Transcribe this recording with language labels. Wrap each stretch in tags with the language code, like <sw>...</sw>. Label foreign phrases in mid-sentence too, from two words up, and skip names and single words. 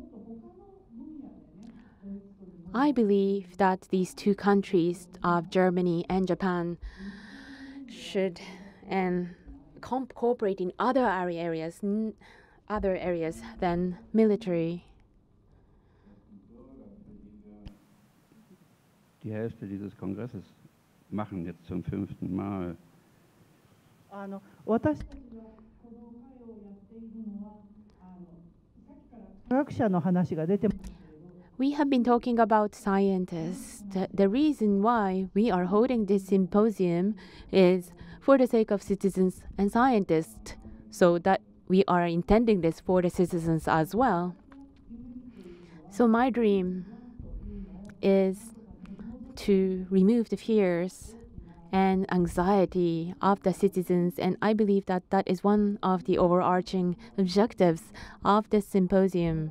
<en>I believe that these two countries of Germany and Japan should cooperate in other areas than military.</en> <de>Die Hälfte dieses Kongresses machen jetzt zum 5. Mal.</de> <ja>私たちがこの会をやっているのはさっきから科学者の話が出てます。</ja> <en>We have been talking about scientists. The reason why we are holding this symposium is for the sake of citizens and scientists, so that we are intending this for the citizens as well. So my dream is to remove the fears and anxiety of the citizens, and I believe that that is one of the overarching objectives of this symposium.</en>